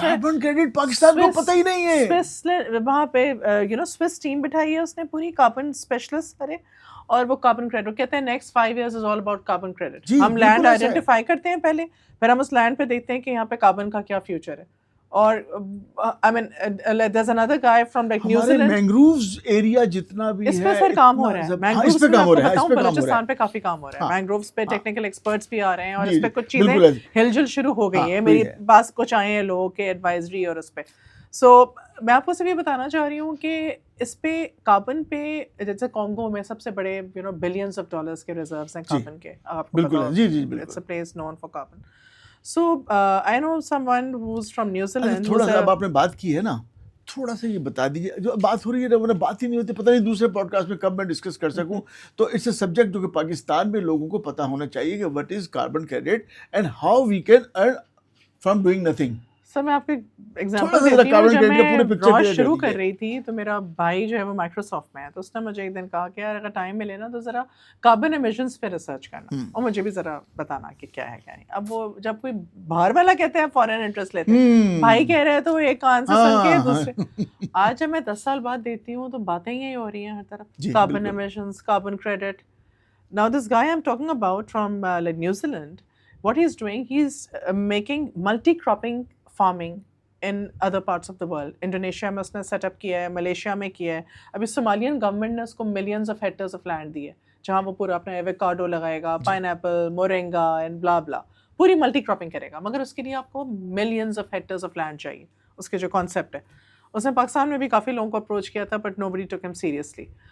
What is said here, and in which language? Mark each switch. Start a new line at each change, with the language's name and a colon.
Urdu: carbon credit Pakistan کو پتہ ہی نہیں ہے. Swiss وہاں پہ Swiss team بٹھائی ہے اس نے پوری carbon specialist کرے, اور وہ carbon credit کہتے ہیں
English: next 5 years is all about carbon credit.
Urdu: ہم land identify کرتے ہیں پہلے, پھر ہم اس land پہ دیکھتے ہیں کہ یہاں پہ carbon کا کیا future ہے.
English: اور I mean there's another guy from like New Zealand.
Urdu: ہمارے مینگرووز ایریا جتنا بھی ہے اس پہ سر کام ہو رہا ہے, مینگرووز پہ کام ہو رہا ہے, بلوچستان پہ کافی کام ہو رہا ہے. مینگرووز پہ ٹیکنیکل ایکسپرٹس بھی آ رہے ہیں, اور اس پہ کچھ چیزیں ہل جل شروع ہو گئی ہیں. میری پاس کچھ آئے ہیں لوگ کے ایڈوائزری اور اس پہ. سو میں آپ کو صرف یہ بتانا چاہ رہی ہوں کہ اس پہ کاربن پہ, جیسے کانگو میں سب سے بڑے بلینس آف ڈالرز کے ریزروز ہیں کاربن کے, آپ کو پتہ ہے,
English: It's a place known for carbon. So I know someone who's from New Zealand.
Urdu: تھوڑا سا اب آپ نے بات کی ہے نا, تھوڑا سا یہ بتا دیجیے, جو بات ہو رہی ہے نا بات ہی نہیں ہوتی, پتہ نہیں دوسرے پوڈ کاسٹ میں کب میں ڈسکس کر سکوں. تو
English: it's a subject
Urdu: جو کہ پاکستان میں لوگوں کو پتہ ہونا چاہیے کہ
English: What is carbon credit and how we can earn from doing nothing.
Urdu: سر میں آپ کو ایگزامپل دیتی ہوں, جب میں رائس شروع کر رہی تھی تو میرا بھائی جو ہے وہ مائکروسافٹ میں ہے, تو اس نے مجھے ایک دن کہا کہ یار اگر ٹائم ملے نا تو ذرا کاربن ایمیشنز پہ ریسرچ کرنا, اور مجھے بھی ذرا بتانا کہ کیا ہے کیا نہیں. اب وہ جب کوئی باہر والا کہتے ہیں فورن انٹرسٹ لیتے ہیں, بھائی کہہ رہے ہیں تو وہ ایک کان سے سن کے دوسرے. آج جب میں 10 سال بعد دیتی ہوں تو باتیں یہی ہو رہی ہیں ہر طرف, carbon emissions, carbon credit.
English: Now this guy I'm talking about from like New Zealand, what he's doing, he's making multi-cropping farming in other parts of the world.
Urdu: Indonesia میں اس نے سیٹ اپ کیا ہے, ملیشیا میں کیا ہے. ابھی سومالین government نے اس کو
English: millions of hectares of land
Urdu: دی ہے جہاں وہ پورا اپنا ایووکاڈو لگائے گا, پائن ایپل, مورینگا اینڈ بلا بلا, پوری ملٹی کراپنگ کرے گا. مگر اس کے لیے آپ کو
English: millions of hectares of land
Urdu: چاہیے. اس کے جو کانسیپٹ ہے, اس نے پاکستان میں بھی کافی لوگوں کو اپروچ کیا تھا, but
English: nobody took him seriously.